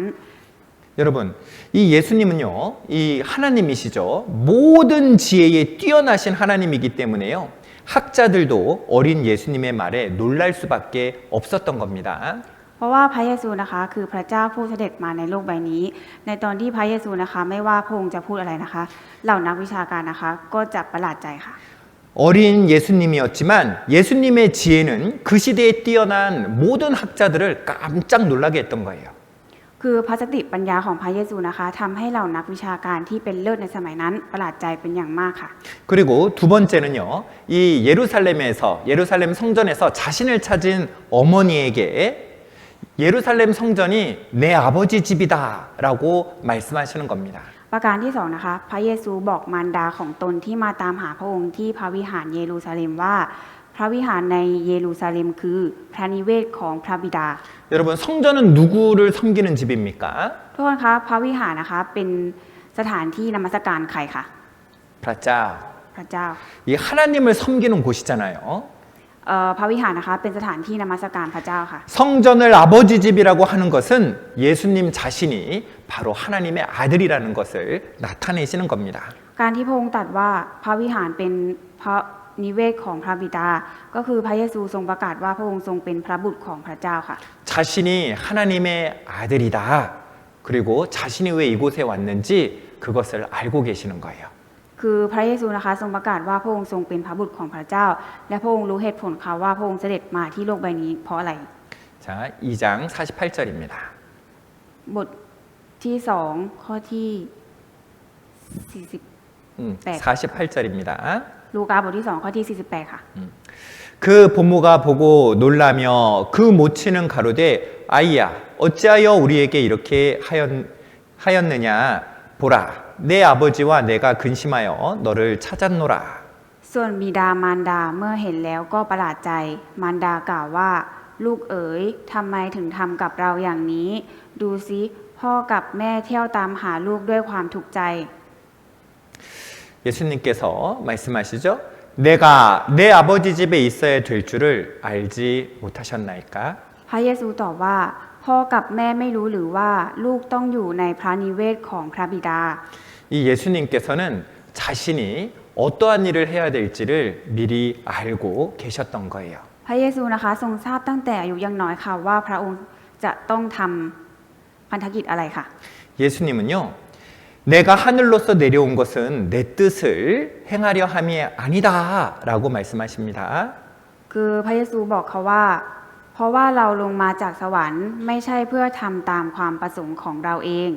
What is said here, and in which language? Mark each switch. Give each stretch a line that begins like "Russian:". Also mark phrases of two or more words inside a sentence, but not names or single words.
Korean: 여러분, 이 예수님은요, 이 하나님이시죠. 모든 지혜에 뛰어나신 하나님이기 때문에요. 학자들도 어린 예수님의 말에 놀랄 수밖에 없었던 겁니다.
Thai: เพราะว่าพระเยซูนะคะคือพระเจ้าผู้เสด็จมาในโลกใบนี้ ในตอนที่พระเยซูนะคะไม่ว่าพระองค์จะพูดอะไรนะคะเหล่านักวิชาการนะคะก็จะประหลาดใจค่ะ
Korean: 어린 예수님이었지만 예수님의 지혜는 그 시대에 뛰어난 모든 학자들을 깜짝 놀라게 했던 거예요.
Thai: คือพระสติปัญญาของพระเยซูนะคะทำให้เหล่านักวิชาการที่เป็นเลิศในสมัยนั้นประหลาดใจเป็นอย่างมากค่ะ
Korean: 그리고 두 번째는요, 이 예루살렘 성전에서 자신을 찾은 어머니에게 예루살렘 성전이 내 아버지 집이다라고 말씀하시는 겁니다.
Thai: ประการที่สองนะคะพระเยซูบอกมารดาของตนที่มาตามหาพระองค์ที่พระวิหารเยรูซาเล็มว่าพระวิหารในเยรูซาเล็มคือพระนิเวศของพระบิดา
Korean: 여러분, 성전은 누구를 섬기는 집입니까?
Thai: ทุกคนคะพระวิหารนะคะเป็นสถานที่นมัสการใครคะ พระเจ้า. พระเจ้า
Korean: 이 하나님을 섬기는 곳이잖아요.
Thai: พระวิหารนะคะเป็นสถานที่นมัสการพระเจ้าค่ะ
Korean: 성전을 아버지 집이라고 하는 것은 예수님 자신이 바로 하나님의 아들이라는 것을 나타내시는 겁니다.
Thai: การที่พระองค์ตรัสว่าพระวิหารเป็นพระนิเวศของพระบิดาก็คือพระเยซูทรงประกาศว่าพระองค์ทรงเป็นพระบุตรของพระเจ้าค่ะ
Korean: 자신이 하나님의 아들이다. 그리고 자신이 왜 이곳에 왔는지 그것을 알고 계시는 거예요.
Thai: คือพระเยซูนะคะทรงประกาศว่าพระองค์ทรงเป็นพระบุตรของพระเจ้า และพระองค์รู้เหตุผลค่ะว่าพระองค์เสด็จมาที่โลกใบนี้เพราะอะไร
Korean: 자, 2장 48절입니다.
Thai: บทที่2ข้อที่48
Korean: 48절입니다.
Thai: ลูกาบทที่2ข้อที่48ค่ะ
Korean: 그 부모가 보고 놀라며 그 모친은 가로되 아이야 어찌하여 우리에게 이렇게 하였느냐 보라 내 아버지와 내가 근심하여 너를 찾았노라.
Thai: ส่วนบิดามารดาเมื่อเห็นแล้วก็ประหลาดใจมารดากล่าวว่าลูกเอ๋ยทำไมถึงทำกับเราอย่างนี้ดูซิพ่อกับแม่เที่ยวตามหาลูกด้วยความทุกข์ใจ
Korean: 예수님께서 말씀하시죠. 내가 내 아버지 집에 있어야 될 줄을 알지 못하셨나이까?
Thai: พระเยซูตอบว่าพ่อกับแม่ไม่รู้หรือว่าลูกต้องอยู่ในพระนิเวศของพระบิดา
Korean: 이 예수님께서는 자신이 어떠한 일을 해야 될지를 미리 알고 계셨던 거예요.
Thai: พระเยซูนะคะทรงทราบตั้งแต่อายุยังน้อยค่ะว่าพระองค์จะต้องทำพันธกิจอะไรค่ะ
Korean: 예수님은요. 내가 하늘로서 내려온 것은 내 뜻을 행하려 함이 아니다라고 말씀하십니다.
Thai: คือพระเยซูบอกเขาว่าเพราะว่าเราลงมาจากสวรรค์ไม่ใช่เพื่อทำตามความประสงค์ของเราเอง